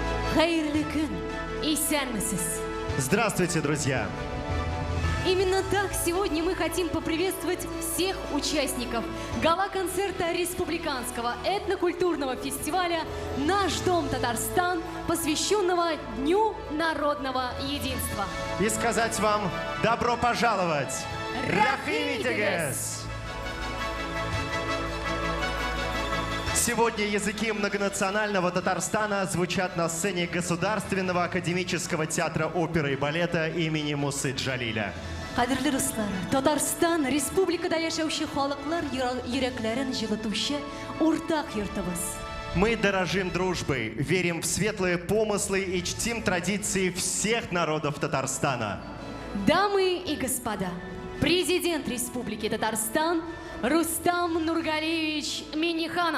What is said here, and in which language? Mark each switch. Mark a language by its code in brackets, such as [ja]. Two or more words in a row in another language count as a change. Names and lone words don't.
[tt] Хайырлы күн, исәнмесез. [ru] Здравствуйте, друзья! Именно так сегодня мы хотим поприветствовать всех участников гала-концерта республиканского этнокультурного фестиваля «Наш дом Татарстан», посвященного Дню народного единства. И сказать вам добро пожаловать! [tt] Рахимитигес! [ru] Сегодня языки многонационального Татарстана звучат на сцене Государственного академического театра оперы и балета имени Мусы Джалиля. [kk] Кадірлі достар, [tt] Татарстан республикада яшәүче халыклар йөрәкләрен җылытучы уртак йортыбыз. [ru] Мы дорожим дружбой, верим в светлые помыслы и чтим традиции всех народов Татарстана. Дамы и господа, президент Республики Татарстан Рустам Нургалиевич Минниханов.